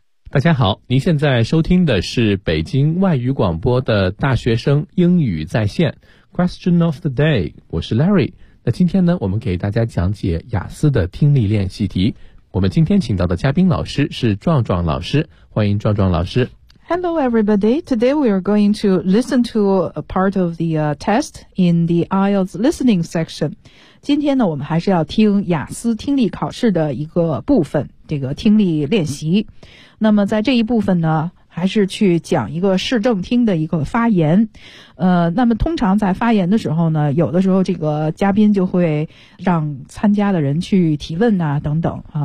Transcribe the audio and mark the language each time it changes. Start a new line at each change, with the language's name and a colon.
Chinese: 大家好，您现在收听的是北京外语广播的大学生英语在线 Question of the Day， 我是 Larry。那今天呢，我们给大家讲解雅思的听力练习题。我们今天请到的嘉宾老师是壮壮老师，欢迎壮壮老师。
English: Hello everybody, today we are going to listen to a part of the test in the IELTS listening section.
Chinese: 今天呢，我们还是要听雅思听力考试的一个部分，这个听力练习。那么在这一部分呢，还是去讲一个市政厅的一个发言。那么通常在发言的时候呢，有的时候这个嘉宾就会让参加的人去提问啊等等啊。